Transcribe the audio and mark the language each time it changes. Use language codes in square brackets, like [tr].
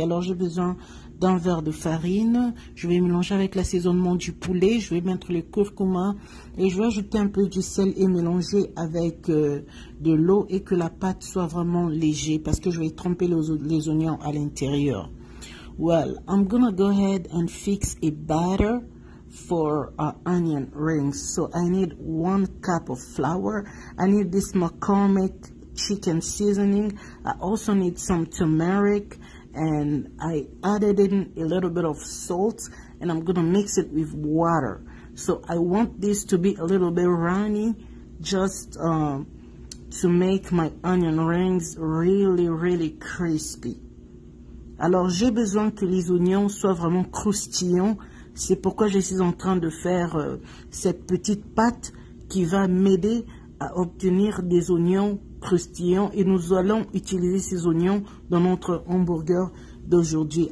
[fr] Alors, j'ai besoin d'un verre de farine. Je vais mélanger avec l'assaisonnement du poulet. Je vais mettre le curcuma et je vais ajouter un peu du sel et mélanger avec de l'eau et que la pâte soit vraiment légère parce que je vais tremper les oignons à l'intérieur. [en] Well, I'm gonna go ahead and fix a batter for our onion rings. So I need 1 cup of flour. I need this McCormick chicken seasoning. I also need some turmeric. And I added in a little bit of salt and I'm gonna mix it with water. So I want this to be a little bit runny just to make my onion rings really crispy. [fr] Alors j'ai besoin que les oignons soient vraiment croustillants. C'est pourquoi je suis en train de faire cette petite pâte qui va m'aider à obtenir des oignons croustillants et nous allons utiliser ces oignons dans notre hamburger d'aujourd'hui.